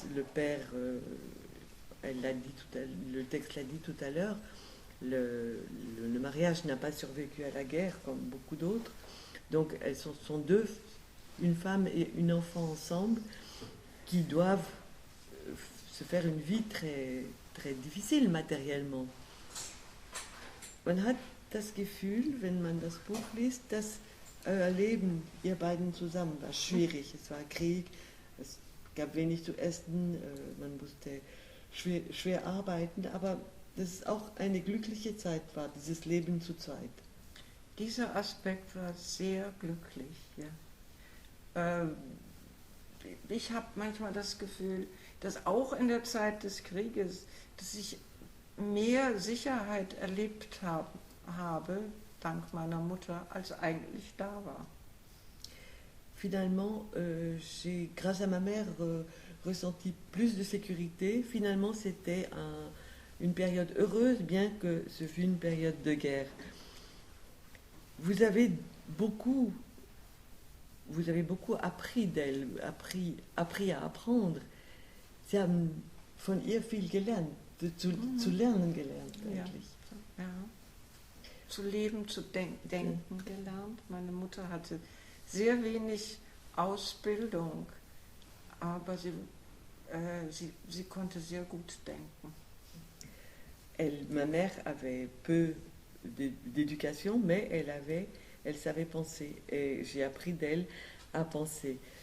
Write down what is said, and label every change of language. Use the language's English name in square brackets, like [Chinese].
[French] Le père, elle l'a dit le texte l'a dit tout à l'heure, le mariage n'a pas survécu à la guerre comme beaucoup d'autres. Donc elles sont deux, une femme et une enfant ensemble, qui doivent se faire une vie très, très difficile matériellement. [German] Man hat das Gefühl, wenn man das Buch liest, dass euer Leben, ihr beiden zusammen, war schwierig. Es war Krieg, es gab wenig zu essen, man musste schwer arbeiten, aber dass es auch eine glückliche Zeit war, dieses Leben zu zweit. Dieser Aspekt war sehr glücklich. Ja. Ich habe manchmal das Gefühl, dass auch in der Zeit des Krieges, dass ich mehr Sicherheit erlebt habe, dank meiner Mutter, als eigentlich da war. [French] Finalement, j'ai, grâce à ma mère, ressenti plus de sécurité. Finalement, c'était une période heureuse, bien que ce fût une période de guerre. Vous avez beaucoup appris d'elle, appris à apprendre. [German] Sie haben von ihr viel gelernt, zu lernen gelernt eigentlich. Ja. Ja. Zu leben, zu denken gelernt. Meine Mutter hatte sehr wenig Ausbildung, aber sie konnte sehr gut denken. [French] Ma mère avait peu d'éducation, mais elle savait penser. Et j'ai appris d'elle à penser.